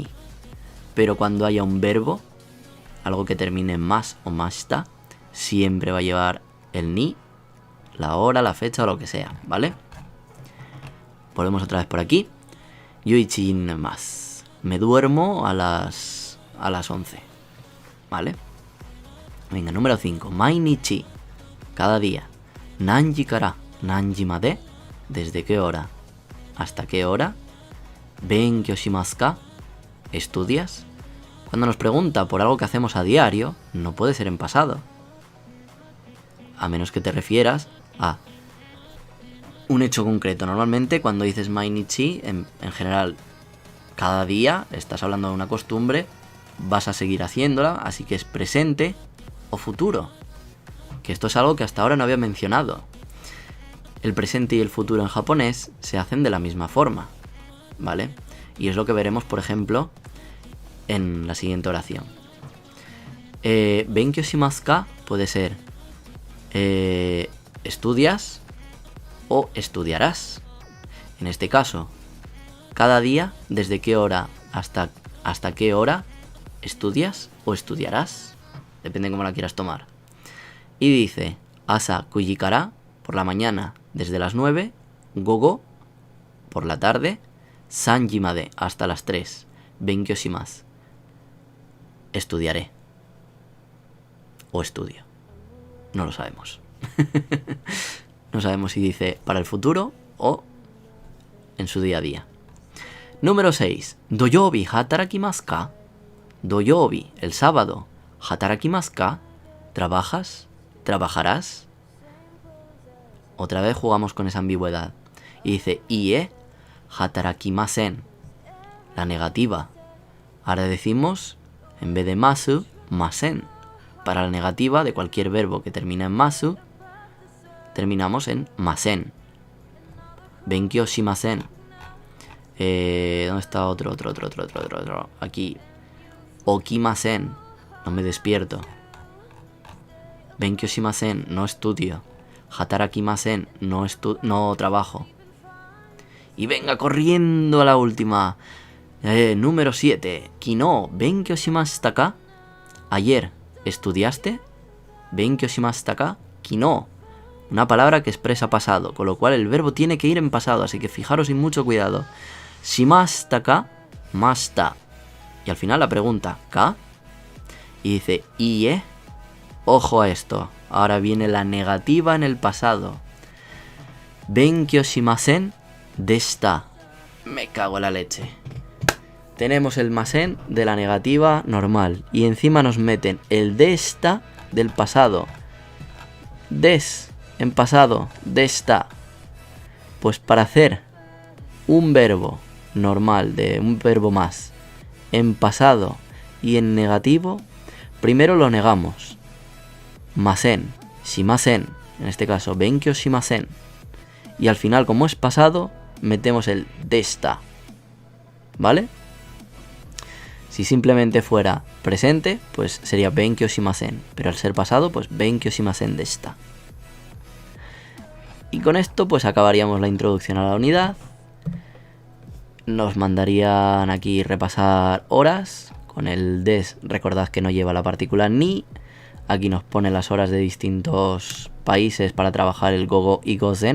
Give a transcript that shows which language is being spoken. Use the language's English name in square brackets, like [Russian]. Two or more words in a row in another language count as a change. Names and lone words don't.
[Spanish] Pero cuando haya un verbo, algo que termine en más o mashita, siempre va a llevar el ni, la hora, la fecha o lo que sea, ¿vale? Volvemos otra vez por aquí. Yoichi más. Me duermo a las 11, ¿vale? Venga, número 5. Mainichi, cada día. [Japanese] 何時から何時まで, [Spanish] ¿desde qué hora hasta qué hora? [Japanese] 勉強しますか, [Spanish] ¿estudias? Cuando nos pregunta por algo que hacemos a diario, no puede ser en pasado. A menos que te refieras a un hecho concreto. Normalmente cuando dices mainichi, en general, cada día estás hablando de una costumbre, vas a seguir haciéndola, así que es presente o futuro. Que esto es algo que hasta ahora no había mencionado. El presente y el futuro en japonés se hacen de la misma forma, ¿vale? Y es lo que veremos, por ejemplo, en la siguiente oración. [Japanese] 勉強しますか [Spanish] puede ser estudias o estudiarás. En este caso, cada día, ¿desde qué hora hasta qué hora estudias o estudiarás? Depende de cómo la quieras tomar. Y dice, [Japanese] 朝九時から, [Spanish] por la mañana, desde las 9, gogo, por la tarde, [Japanese] 三時まで, [Spanish] hasta las 3, [Japanese] 勉強します, [Spanish] estudiaré. O estudio. No lo sabemos. No sabemos si dice para el futuro o en su día a día. Número 6. [Japanese] 土曜日働きますか? Doyobi, [Spanish] el sábado. [Japanese] 働きますか? [Spanish] ¿Trabajas? ¿Trabajarás? Otra vez jugamos con esa ambigüedad. Y dice, [Japanese] いいえ働きません. [Spanish] La negativa. Ahora decimos, en vez de masu, masen. Para la negativa de cualquier verbo que termina en masu, terminamos en masen. [Japanese] 勉強しません. [Spanish] ¿Dónde está otro? Aquí. Okimasen. No me despierto. [Japanese] 勉強しません. [Spanish] No estudio. Hatarakimasen. No trabajo. Y venga corriendo a la última. Número 7. [Japanese] 昨日勉強しましたか? [Spanish] Ayer. ¿Estudiaste? [Japanese] 勉強しましたか？昨日. [Spanish] Una palabra que expresa pasado, con lo cual el verbo tiene que ir en pasado, así que fijaros sin mucho cuidado. [Japanese] しましたか? Mashita. [Spanish] Y al final la pregunta, ¿ka? Y dice, ie. Ojo a esto. Ahora viene la negativa en el pasado. [Japanese] 勉強しませんでした. [Spanish] Me cago en la leche. Tenemos el masen de la negativa normal. Y encima nos meten el deshita del pasado. Des, en pasado, deshita. Pues para hacer un verbo normal, de un verbo más, en pasado y en negativo, primero lo negamos. [Japanese] ません、しません, [Spanish] en este caso, [Japanese] 勉強しません. [Spanish] Y al final, como es pasado, metemos el desta, ¿vale? Si simplemente fuera presente, pues sería [Japanese] 勉強しません, [Spanish] pero al ser pasado, pues [Japanese] 勉強しません でした. [Spanish] Y con esto pues acabaríamos la introducción a la unidad. Nos mandarían aquí repasar horas. Con el des, recordad que no lleva la partícula ni. Aquí nos pone las horas de distintos países para trabajar el gogo y gozen.